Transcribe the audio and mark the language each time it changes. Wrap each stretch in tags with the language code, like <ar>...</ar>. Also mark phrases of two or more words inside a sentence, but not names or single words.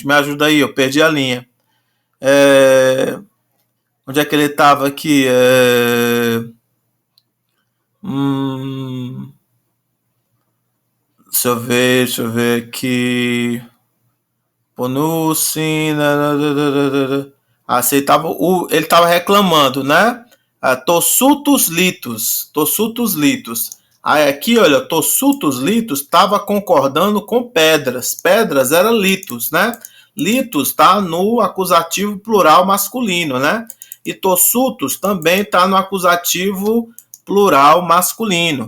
<pt>Me ajuda aí, eu perdi a linha. Onde é que ele estava aqui? Deixa eu ver aqui. Ponucci. Ele estava reclamando, né?</pt> <el>τοσούτους λίθους. τοσούτους λίθους.</el> <pt>Aí aqui, olha,</pt> <el>τοσούτους λίθους</el> <pt>estava concordando com pedras. Pedras era litus, né? Litus está no acusativo plural masculino, né? E tossutus também está no acusativo plural masculino.</pt>